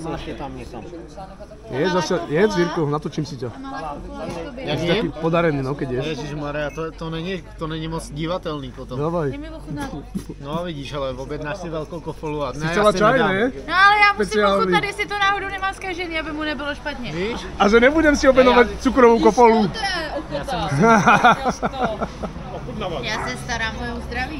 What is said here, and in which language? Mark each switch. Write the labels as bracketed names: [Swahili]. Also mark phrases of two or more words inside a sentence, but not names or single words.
[Slovak] Jedz, Jirko, natočím si ťa. [Czech] Jak je? [Slovak] Taký podarený, no, keď ješ. [Czech] Ježišmarja, to není moc divatelný potom. [Slovak] Dávaj. [Czech] No vidíš, ale objednáš si velkou kofolu a [Slovak] si chcela čaj, ne? [Czech] No ale já musím ochutnat, jestli to náhodou nemá zkažený, aby mu nebylo špatně. Víš? [Slovak] A že nebudem si objednovat cukrovou kofolu. [Czech] Já se starám o jeho zdraví.